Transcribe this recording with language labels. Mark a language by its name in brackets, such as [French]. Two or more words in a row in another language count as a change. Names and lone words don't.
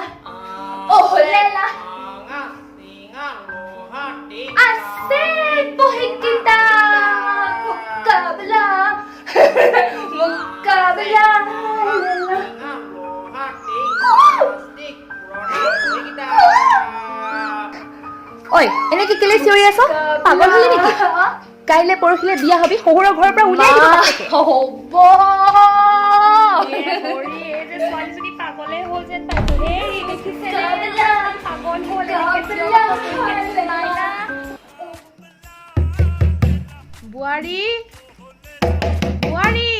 [Assamese] Oh, Lela. Asik bohik kita. Muqabala, Muqabala, Lela. Oi, ini কি কেলে চিঞৰি আছ? পাগল হলি নেকি? কাইলে পৰখিলে বিয়া হবি শহুৰৰ ঘৰৰ পৰা উলাই দিব তাকে। হ'ব। হৰি এই যে ছোৱালীজনী পাগলে হ'ল যেন পাইছো। হেই দেখিছে নে? পাগল হ'ল বুৱাৰী বুৱাৰী